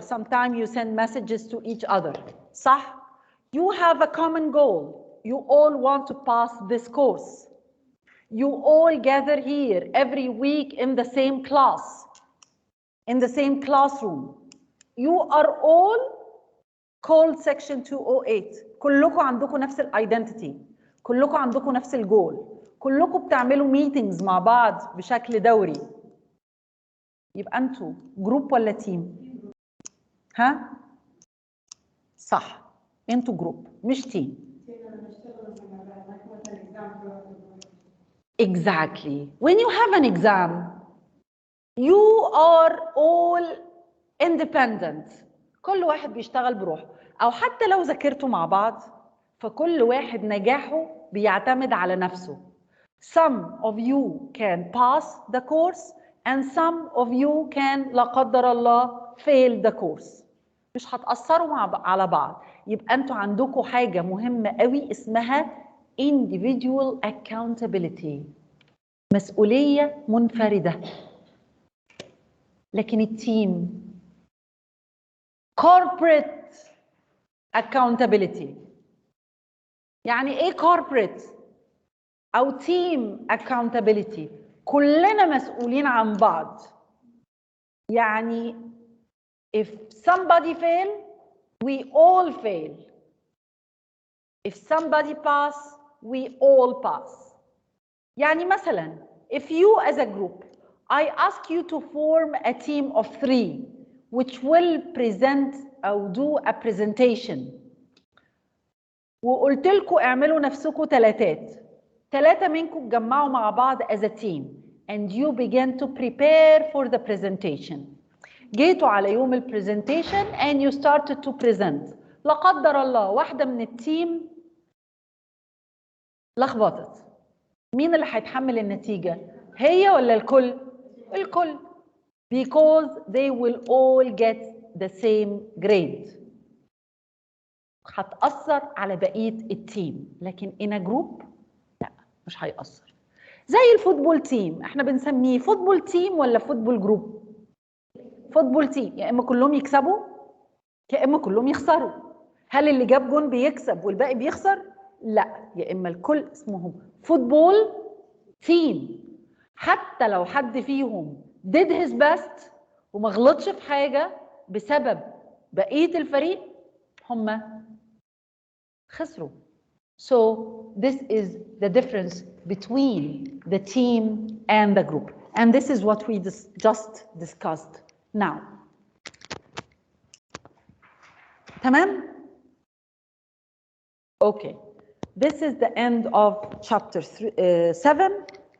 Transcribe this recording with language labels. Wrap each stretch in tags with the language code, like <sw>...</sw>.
<en>Sometimes you send messages to each other,</en> <ar>صح?</ar> <en>You have a common goal. You all want to pass this course. You all gather here every week in the same class, in the same classroom. You are all called section 208.</en> <ar>كلكم عندكم نفس الايدنتيتي، كلكم عندكم نفس الجول، كلكم بتعملوا ميتينجز مع بعض بشكل دوري. يبقى انتوا جروب ولا تيم؟ ها؟ صح، انتوا جروب مش تيم.</ar> <en>Exactly. When you have an exam, you are all independent.</en> <ar>كل واحد بيشتغل بروحه، أو حتى لو ذاكرتوا مع بعض فكل واحد نجاحه بيعتمد على نفسه.</ar> <en>Some of you can pass the course and some of you can</en> <ar>لا قدر الله</ar> <en>fail the course.</en> <ar>مش هتأثروا على بعض. يبقى انتوا عندكم حاجة مهمة قوي اسمها individual accountability. مسؤولية منفردة. لكن التيم</ar> <en>corporate accountability.</en> <ar>يعني ايه corporate او team accountability؟ كلنا مسؤولين عن بعض. يعني</ar> <en>if somebody fail, we all fail. If somebody pass, we all pass.</en> <ar>يعني مثلا</ar> <en>if you as a group, I ask you to form a team of 3 which will present أو do a presentation.</en> <ar>وقلت لكم اعملوا نفسكم 3 منكم اتجمعوا مع بعض</ar> <en>as a team and you begin to prepare for the presentation.</en> <ar>جيتوا على يوم البرزنتيشن</ar> <en>and you started to present.</en> <ar>لا قدر الله واحدة من التيم لخبطت. مين اللي هيتحمل النتيجة؟ هي ولا الكل؟ الكل.</ar> <en>Because they will all get the same grade.</en> <ar>هتأثر على بقية التيم، لكن</ar> <en>in a group</en> <ar>لا مش هيأثر. زي الفوتبول تيم، احنا بنسميه فوتبول تيم ولا فوتبول جروب؟ فوتبول تيم، يا اما كلهم يكسبوا يا اما كلهم يخسروا. هل اللي جاب جون بيكسب والباقي بيخسر؟ لا، يا اما الكل. اسمهم فوتبول تيم. حتى لو حد فيهم</ar> <en>did his best</en> <ar>وما غلطش في حاجه بسبب بقيه الفريق هم خسروا.</ar> <en>So this is the difference between the team and the group, and this is what we just discussed now.</en> <ar>تمام؟</ar> <en>Okay. This is the end of chapter 7.</en>